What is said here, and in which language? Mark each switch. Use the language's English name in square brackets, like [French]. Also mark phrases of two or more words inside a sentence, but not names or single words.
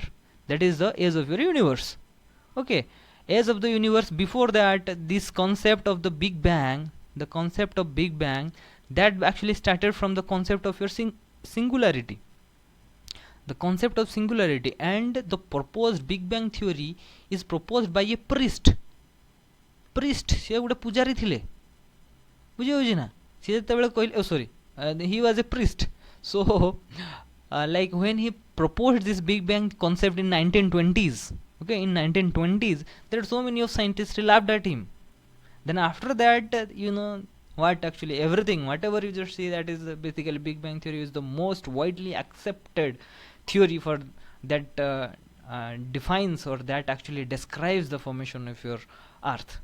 [English] That is the age of your universe. Okay, age of the universe. Before that, this concept of the Big Bang, the concept of Big Bang, that actually started from the concept of your singularity. The concept of singularity, and the proposed Big Bang theory is proposed by a priest. [Odia] ସେ ଗୋଟେ ପୂଜାରୀ ଥିଲେ, ବୁଝେ ନା, ସି ଯେତେବେଳେ କହିଲେ, [English] sorry, he was a priest. So like when he proposed this Big Bang concept in 1920s, okay, in 1920s, there are so many of scientists laughed at him. Then after that, you know what, actually everything, whatever you just see, that is basically Big Bang theory is the most widely accepted theory for that defines, or that actually describes the formation of your Earth.